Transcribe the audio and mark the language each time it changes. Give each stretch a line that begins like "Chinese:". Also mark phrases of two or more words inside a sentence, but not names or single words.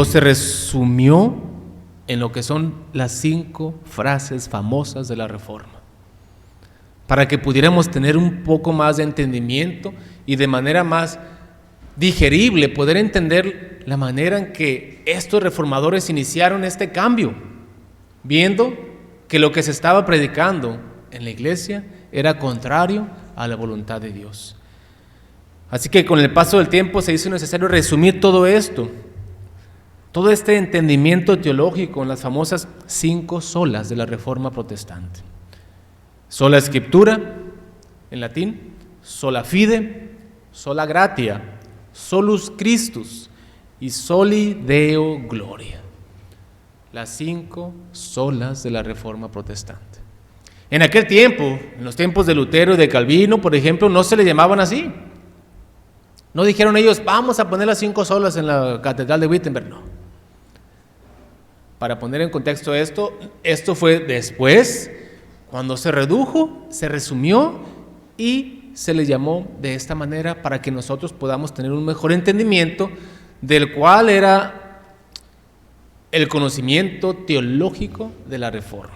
Spanish: se resumió en lo que son las 5 frases famosas de la Reforma, para que pudiéramos tener un poco más de entendimiento y de manera más digerible poder entender la manera en que estos reformadores iniciaron este cambio, viendo que lo que se estaba predicando en la iglesia era contrario a la voluntad de Dios. Así que con el paso del tiempo se hizo necesario resumir todo esto, todo este entendimiento teológico en las famosas 5 solas de la Reforma protestante: sola Escritura, en latín;
Latin: sola fide, sola gratia, solus Christus y soli Deo gloria.
Spanish: Las 5 solas de la Reforma Protestante. En aquel tiempo, en los tiempos de Lutero y de Calvino, por ejemplo, no se le llamaban así. No dijeron ellos, vamos a poner las 5 solas en la Catedral de Wittenberg, no. Para poner en contexto esto fue después, cuando se redujo, se resumió y se le llamó de esta manera para que nosotros podamos tener un mejor entendimiento del cual era el conocimiento teológico de la Reforma.